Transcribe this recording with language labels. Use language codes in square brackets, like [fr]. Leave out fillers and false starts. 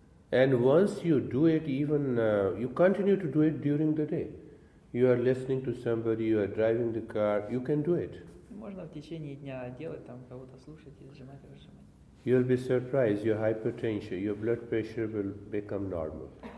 [en] And once you do it, even you continue to do it during the day. You are listening to somebody, you are driving the car, you can do it. [ru] Можно в течение дня делать, там кого-то слушать и сжимать, разжимать. [en] You'll be surprised, your hypertension, your blood pressure will become normal.